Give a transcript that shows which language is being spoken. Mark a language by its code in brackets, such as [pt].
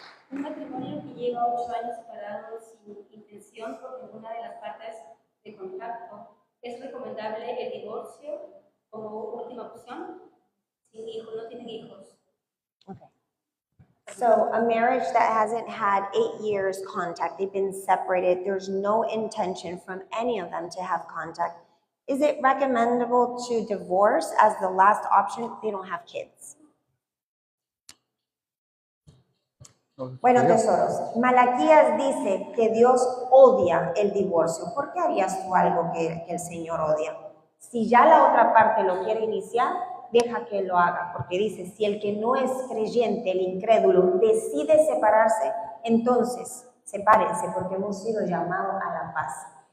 [es] Un matrimonio que lleva 8 años separado sin intención por ninguna de las partes de contacto, ¿es recomendable el divorcio como última opción? Sin hijos, no tienen hijos. [en] Okay. So a marriage that hasn't had 8 years contact, they've been separated, there's no intention from any of them to have contact. Is it recommendable to divorce as the last option if they don't have kids? [es] Bueno, tesoros, Malaquías dice que Dios odia el divorcio. ¿Por qué harías tú algo que el Señor odia? Si ya la otra parte lo quiere iniciar, deja que lo haga, porque dice, si el que no es creyente, el incrédulo, decide separarse, entonces sepárense, porque hemos sido llamados a la paz.